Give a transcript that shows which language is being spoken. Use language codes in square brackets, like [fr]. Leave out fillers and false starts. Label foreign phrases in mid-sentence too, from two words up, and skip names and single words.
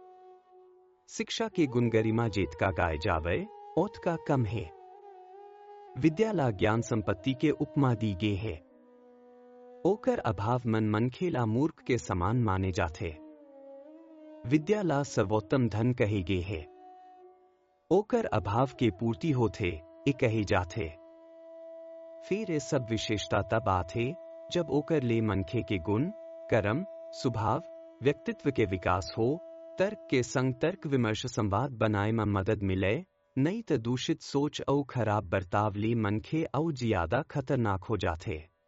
[hne] शिक्षा के गुण गरिमा जेत का गाय जावे ओत का कम है। विद्या ला ज्ञान संपत्ति के उपमा दी गे है। ओकर अभाव मन मनखेला मूर्ख के समान माने जाते। विद्या ला सर्वोत्तम धन कहे गे है। ओकर अभाव के पूर्ति होते ए कहे जाते। फिर ये सब विशेषता तब आते जब ओकर ले मनखे के गुण, कर्म, स्वभाव, व्यक्तित्व के विकास हो, तर्क के संग तर्क विमर्श संवाद बनाए में मदद मिले, नहीं तो दूषित सोच और खराब बर्ताव ले मनखे और ज्यादा खतरनाक हो जाते।